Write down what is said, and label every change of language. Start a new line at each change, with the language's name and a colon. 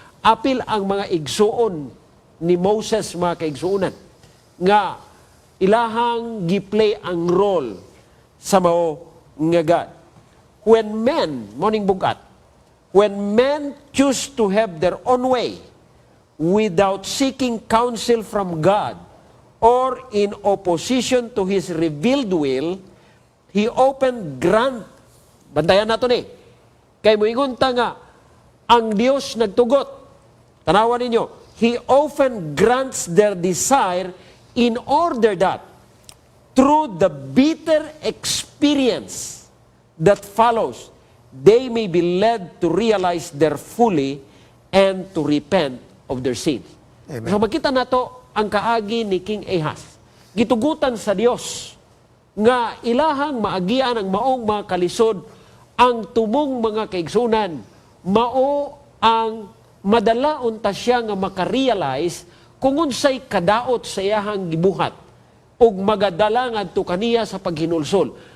Cebuano: Apil ang mga igsuon ni Moses, mga kaigsuonan, nga ilahang giplay ang role sa mao nga God.
English: When men,
Cebuano: morning bugat,
English: when men choose to have their own way without seeking counsel from God or in opposition to His revealed will, He often grant,
Cebuano: bantayan nato ni, kay moingon ta nga, ang Dios nagtugot, tanawan ninyo,
English: He often grants their desire in order that through the bitter experience that follows, they may be led to realize their fully and to repent of their sins. Amen.
Cebuano: So makita nato ang kaagi ni King Ahaz. Gitugutan sa Dios nga ilahang maagian ang maong mga kalisod, ang tumong mga kaigsunan, mao ang madalaon ta siya nga makarealize kung unsay kadaot sa iyahang gibuhat ug magadala ngadto kaniya sa paghinulsol.